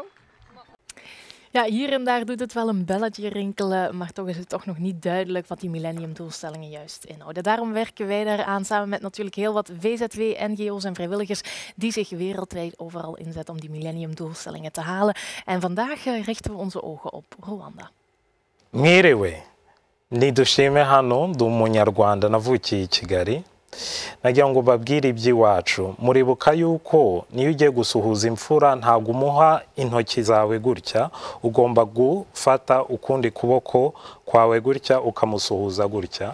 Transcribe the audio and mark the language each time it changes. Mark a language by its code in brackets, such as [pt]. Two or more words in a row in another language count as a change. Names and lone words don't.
[nl] Ja, hier en daar doet het wel een belletje rinkelen, maar toch is het toch nog niet duidelijk wat die millenniumdoelstellingen juist inhouden. Daarom werken wij daaraan samen met natuurlijk heel wat VZW, NGO's en vrijwilligers die zich wereldwijd overal inzetten om die millenniumdoelstellingen te halen. En vandaag richten we onze ogen op Rwanda. [rw] Mwiriwe, nidushime hano ndi umunyarwanda navukiye i Kigali. Nagira ngo babwire iby'iwacu, muribuka yuko niyo ugiye gusuhuza imfura ntabwo umuha intoki zawe gutya, ugomba gufata ukundi kuboko kwawe gutya ukamusuhuza gutya.